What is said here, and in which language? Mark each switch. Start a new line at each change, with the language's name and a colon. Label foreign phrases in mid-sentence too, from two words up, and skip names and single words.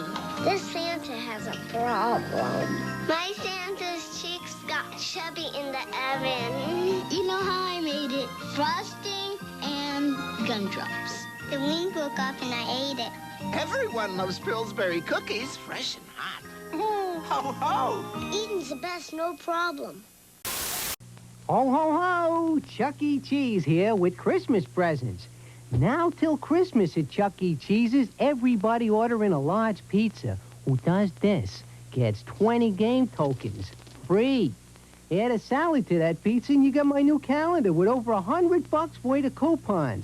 English: This Santa has a problem. My Santa's cheeks got chubby in the oven. You know how I made it? Frosting and gumdrops. The wing broke off and I ate it. Everyone loves Pillsbury cookies, fresh and hot. Ho, ho! Eating's the best, no problem. Ho, ho, ho! Chuck E. Cheese here with Christmas presents. Now till Christmas at Chuck E. Cheese's, everybody ordering a large pizza who does this gets 20 game tokens free. Add a salad to that pizza and you get my new calendar with over $100 worth of coupons.